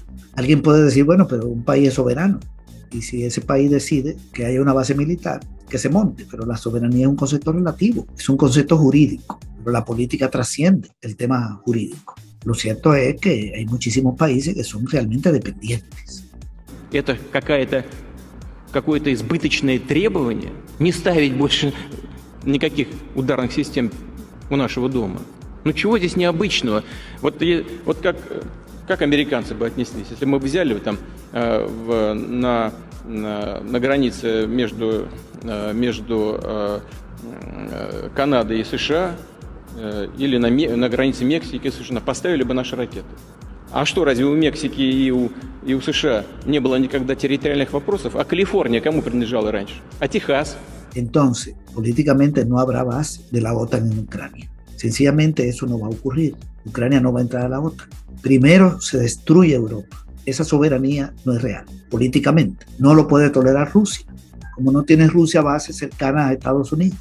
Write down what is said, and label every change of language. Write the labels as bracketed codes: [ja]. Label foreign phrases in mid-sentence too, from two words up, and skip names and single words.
[es] Alguien puede decir, bueno, pero un país es soberano y si ese país decide que haya una base militar, que se monte, pero la soberanía es un concepto relativo, es un concepto jurídico, pero la política trasciende el tema jurídico. Lo cierto es que hay muchísimos países que son realmente dependientes. [ru] Это какое-то избыточное требование не ставить больше никаких ударных систем у нашего дома. Ну чего здесь необычного? Вот как американцы бы отнеслись, если мы взяли там на границе между Канадой и США или на границе Мексики и США поставили бы наши ракеты. А что, разве у Мексики и у США не было никогда территориальных вопросов? А Калифорния кому принадлежала раньше? А Техас? [es] Entonces, políticamente no habrá base de la OTAN en Ucrania. Sencillamente eso no va a ocurrir. Ucrania no va a entrar a la OTAN. Primero se destruye Europa. Esa soberanía no es real, políticamente. No lo puede tolerar Rusia. Como no tiene Rusia base cercana a Estados Unidos.